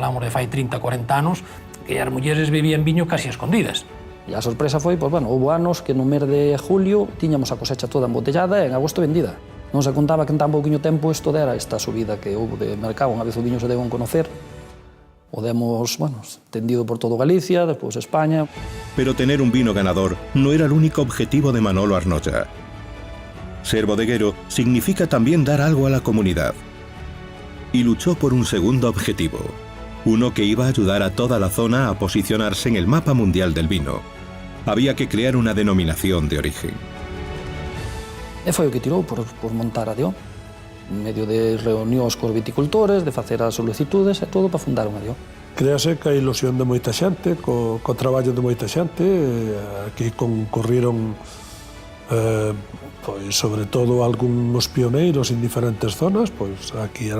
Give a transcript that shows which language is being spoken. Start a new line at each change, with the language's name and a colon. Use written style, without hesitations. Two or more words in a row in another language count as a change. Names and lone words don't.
Galician: Falamos de fai 30, 40 anos, que as mulleres bebían viño casi escondidas. E a sorpresa foi, pois, bueno, houve anos que no mes de julio tiñamos a cosecha toda embotellada e en agosto vendida. Non se contaba que en tan pouquinho tempo isto dera esta subida que houve de mercado. Unha vez o viño se deu a conocer, o demos, bueno, tendido por todo Galicia, despois España.
Spanish: Pero tener un vino ganador no era el único objetivo de Manolo Arnoya. Ser bodeguero significa también dar algo a la comunidad. Y luchó por un segundo objetivo, uno que iba a ayudar a toda la zona a posicionarse en el mapa mundial del vino. Había que crear una denominación de origen.
Galician: E foi o que tirou por montar a DIO, en medio de reunións cos viticultores, de facer as solicitudes e todo para fundar unha DIO. Créase que a ilusión de moita xente, co traballo de moita xente, aquí concorriron pois, sobre todo algúns pioneiros en diferentes zonas, pois aquí era